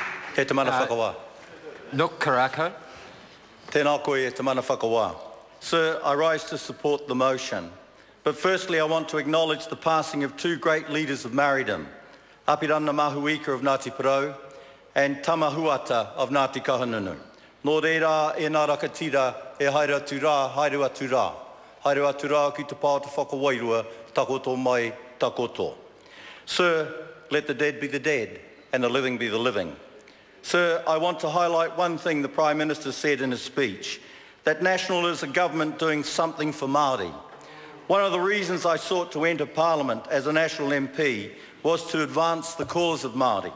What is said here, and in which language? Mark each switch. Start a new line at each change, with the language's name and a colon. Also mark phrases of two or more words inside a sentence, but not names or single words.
Māori: Te te mana whakawā. Nuk Karako. Tēnā koe e te mana whakawā.
English: Sir, I rise to support the motion. But firstly, I want to acknowledge the passing of two great leaders of Māoridom, Apirana Mahuika of Ngāti Porou and Tamahuata of Ngāti Kahungunu.
Māori: Nō reira e nā rakatira e haere atu rā, haere atu rā. Haere atu rā ki te pāo te whakawairua, takoto mai, takoto.
English: Sir, let the dead be the dead and the living be the living. Sir, I want to highlight one thing the Prime Minister said in his speech, that National is a government doing something for Māori. One of the reasons I sought to enter Parliament as a National MP was to advance the cause of Māori.